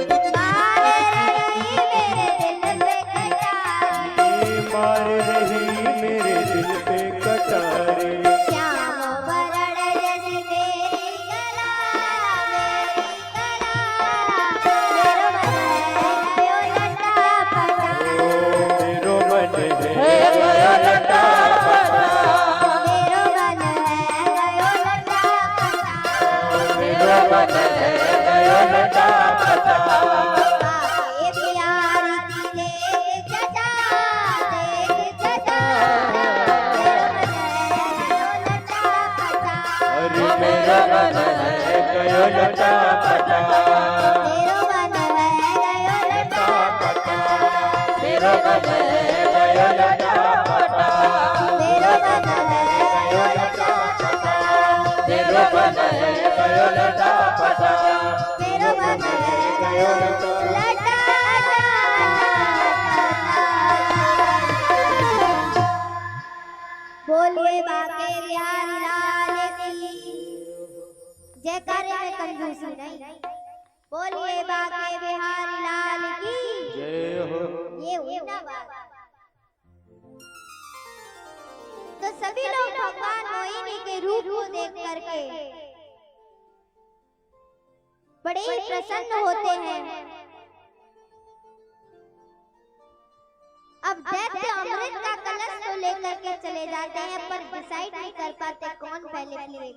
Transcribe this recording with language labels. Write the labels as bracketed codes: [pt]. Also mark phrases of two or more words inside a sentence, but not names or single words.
[hi] मार रही मेरे दिल पे कटारी, मार रही मेरे दिल पे कटारी। श्याम वरण जैसे तेरी गला, मेरी गला, [bra] मेरो मन है गयो लटापटा, मेरो मन है गयो लटापटा, मेरो मन है गयो लटापटा, मेरो मन है गयो लटापटा। बाके प्यारी की देख जटा, देख जटा, मेरो मन है गयो लटापटा, अरे मेरा मन है गयो लटापटा, मेरो मन है गयो लटापटा, मेरो मन है गयो लटापटा, मेरो मन है गयो लटापटा, मेरो मन है गयो लटापटा, मेरो मन है गयो लटापटा। [hi] बोलिए बाके बिहारी लाल की जयकारे में कंजूसी नहीं, बोलिए बाके बिहारी लाल की जय हो। ये हुई ना बात। तो सभी लोग भगवान मोहिनी के रूप को देख करके बड़े ही प्रसन्न होते हैं। अब दैत्य अमृत का कलश तो लेकर के चले जाते हैं, पर डिसाइड नहीं कर पाते कौन पहले पिएगा।